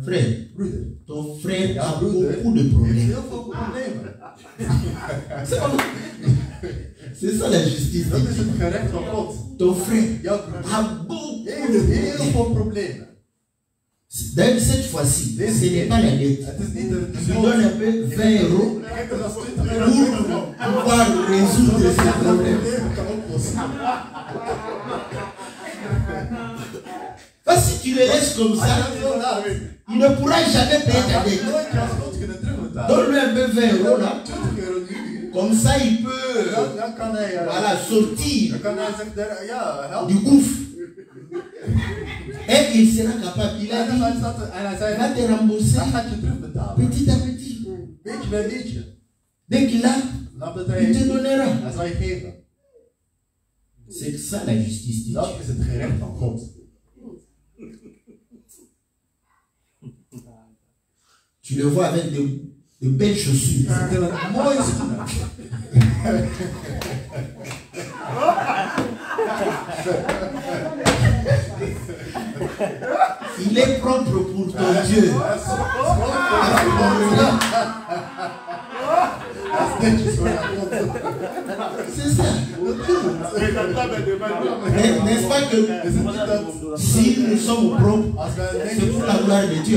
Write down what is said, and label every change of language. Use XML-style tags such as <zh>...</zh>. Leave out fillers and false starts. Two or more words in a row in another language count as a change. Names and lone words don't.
<fr>Frère,</fr> <nl>Broeder,</nl> <fr>ton frère</fr> <nl>ja,</nl> <fr>a</fr> <nl>broeder,</nl> <fr>beaucoup de</fr> <nl>heeft</nl> <fr>problèmes.</fr> <nl>heel veel problemen.</nl> <fr>C'est ça la justice.</fr> <nl>Dat is het gerecht van God.</nl> <fr>Ton frère</fr> <nl>Jouw broeder</nl> <fr>a beaucoup de</fr> <nl>heeft heel</nl> <fr>problèmes.</fr> <nl>veel problemen.</nl> <fr>D'ailleurs, cette fois-ci, ce n'est pas la dette.</fr> <nl>Het is niet de</nl> <fr>Tu donnes un peu 20 euros</fr> <nl>Kijk, dat is 20</nl> <fr>pour</fr> <nl>euro.</nl> <fr>pouvoir résoudre ces problèmes. Parce que si tu le laisses comme ça, il ne pourra jamais payer ta dette. Donne-lui un peu 20 euros là. Comme ça, il peut voilà, sortir du gouffre. Et il sera capable. Il a dit, va te rembourser petit à petit. Dès qu'il a, il te donnera. C'est ça la justice de</fr> <nl>Dat</nl> <fr>Dieu.</fr> <nl>is het gerecht van God.</nl> <fr>Tu le vois avec de belles chaussures.</fr> <nl>Het is een mooie schoenen.</nl> <fr>Il est propre pour ton Dieu. C'est ça. N'est-ce pas que si nous sommes propres, c'est pour la gloire de Dieu.</fr>